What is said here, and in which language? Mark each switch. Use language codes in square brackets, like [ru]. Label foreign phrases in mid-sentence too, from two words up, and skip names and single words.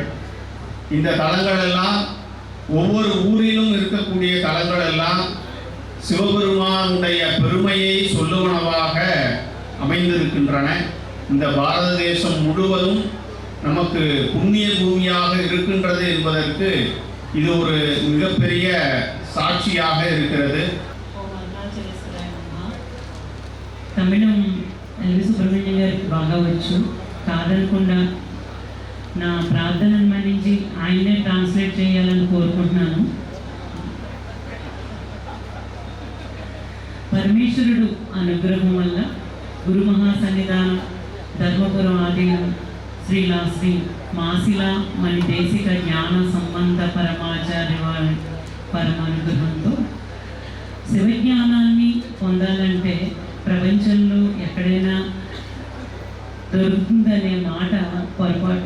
[ta] இந்த தலங்கள் எல்லாம் ஒவ்வொரு ஊரிலும் இருக்கக்கூடிய தலங்கள் எல்லாம் சிவபெருமானுடைய பெருமையை சொல்லுவனவாக அமைந்திருக்கின்றன. இந்த பாரத தேசம் முழுவதும் நமக்கு புண்ணிய பூமியாக இருக்கின்றது என்பதற்கு இது ஒரு மிகப்பெரிய சாட்சியாக இருக்கிறது. [te] తమిళం ఎల్వి సుబ్రహ్మణ్యం గారికి బాగా వచ్చు, కాదనకుండా నా ప్రార్థనను మన్నించి ఆయన్నే ట్రాన్స్లేట్ చేయాలని కోరుకుంటున్నాను. పరమేశ్వరుడు అనుగ్రహం వల్ల గురు మహాసన్నిధానం ధర్మపురం ఆధీనం శ్రీ మాసిలా మణి దేశిక జ్ఞాన సంబంధ పరమాచార్య వారి పరమానుగ్రహంతో శివజ్ఞానాన్ని పొందాలంటే ప్రపంచంలో ఎక్కడైనా దొరుకుతుందనే మాట పొరపాటు.